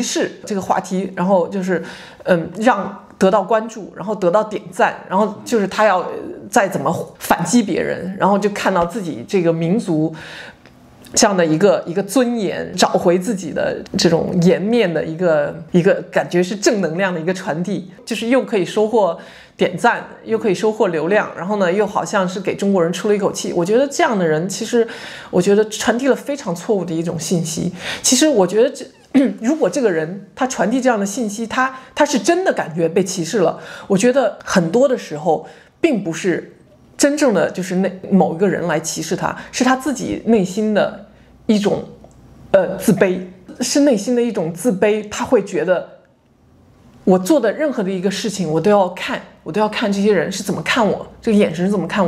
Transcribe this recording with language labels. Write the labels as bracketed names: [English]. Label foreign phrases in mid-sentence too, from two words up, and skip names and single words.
[Chinese] 視這個話題，然後就是讓得到關注，然後得到點讚，然後就是他要再怎麼反擊別人，然後就看到自己這個民族這樣的一個尊嚴，找回自己的這種顏面的一個感覺是正能量的一個傳遞，就是又可以收穫點讚，又可以收穫流量，然後呢又好像是給中國人出了一口氣。我覺得這樣的人，其實我覺得傳遞了非常錯誤的一種信息。其實我覺得如果這個人他傳遞這樣的信息，他是真的感覺被歧視了，我覺得很多的時候並不是真正的就是某一個人來歧視他，是他自己內心的一種自卑，是內心的一種自卑。他會覺得我做的任何的一個事情，我都要看這些人是怎麼看我，這個眼神是怎麼看我。